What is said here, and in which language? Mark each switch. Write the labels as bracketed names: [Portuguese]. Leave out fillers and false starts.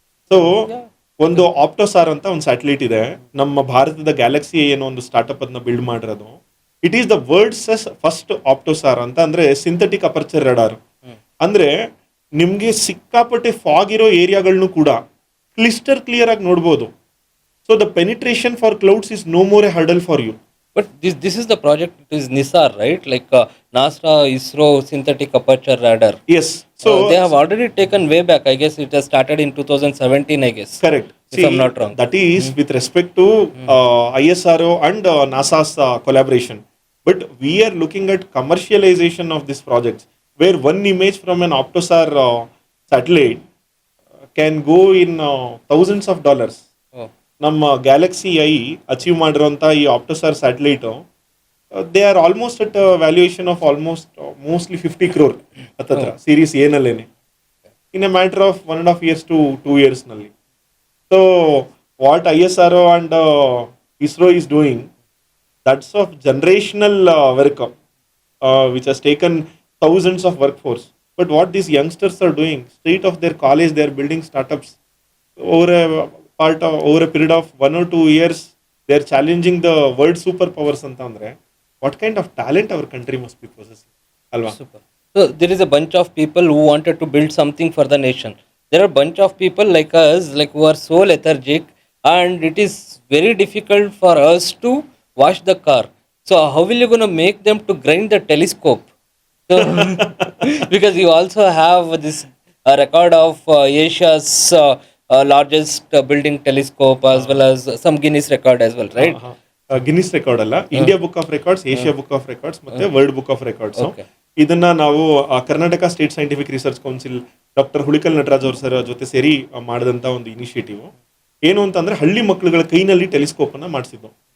[Kannada] So ಒಂದು ಆಪ್ಟೋಸಾರ್ ಅಂತ ಒಂದು ಸ್ಯಾಟಲೈಟ್ ಇದೆ, ನಮ್ಮ ಭಾರತದ ಗ್ಯಾಲಕ್ಸಿ ಏನೋ ಒಂದು ಸ್ಟಾರ್ಟ್ಅಪ್ ಅದನ್ನ ಬಿಲ್ಡ್ ಮಾಡಿರೋದು. [English] It is the world's first OptoSAR ಅಂತ. ಅಂದ್ರೆ synthetic aperture radar. [Kannada] ಅಂದ್ರೆ ನಿಮ್ಗೆ ಸಿಕ್ಕಾಪಟ್ಟೆ ಫಾಗ್ ಇರೋ ಏರಿಯಾಗಳನ್ನು ಕೂಡ ಕ್ಲಿಸ್ಟರ್ ಕ್ಲಿಯರ್ ಆಗಿ ನೋಡ್ಬೋದು. [English] So the penetration for clouds is no more a hurdle for you. But this is the project, it is NISAR, right? Like NASA, ISRO, synthetic aperture radar. Yes. So they have already taken way back. I guess it has started in 2017, I guess. Correct. If I'm not wrong. That is with respect to ISRO and NASA's collaboration. But we are looking at commercialization of this project, where one image from an Optosar satellite can go in thousands of dollars. Oh. [Kannada] ನಮ್ಮ Galaxy I achieve ಮಾಡಿರೋಂಥ ಈ ಆಪ್ಟೋಸಾರ್ satellite, [English] They are almost at valuation of mostly 50 crore ಹತ್ತತ್ರ, series ಏನಲ್ಲೇನೆ, in a matter of 1.5 years to 2 years ನಲ್ಲಿ. So what ISRO and ISRO is doing, that's of generational work which has taken thousands of workforce. But what these youngsters are doing, straight off their college, they are building startups. Over a period of 1 or 2 years, they are challenging the world superpowers [Kannada] ಅಂತ ಅಂದ್ರೆ [English] what kind of talent our country must be possessing, alva? Super. So there is a bunch of people who wanted to build something for the nation. There are a bunch of people like us, like who are so lethargic, and it is very difficult for us to wash the car. So how will you gonna make them to grind the telescope? So, because you also have this record of Asia's largest building telescope, as well as some Guinness record as well, right? [Kannada] Guinness record ಅಲ್ಲ, India book of records, Asia book of records ಮತ್ತೆ world book of records. ಇದನ್ನ ನಾವು Karnataka state scientific research council doctor ಹುಳಿಕಲ್ Nataraj ಅವ್ರ sir ಜೊತೆ ಸೇರಿ ಮಾಡಿದಂತ ಒಂದು initiative. ಏನು ಅಂತಂದ್ರೆ ಹಳ್ಳಿ ಮಕ್ಕಳುಗಳ ಕೈನಲ್ಲಿ ಟೆಲಿಸ್ಕೋಪ್ ಅನ್ನ ಮಾಡಿಸಿದ್ದು.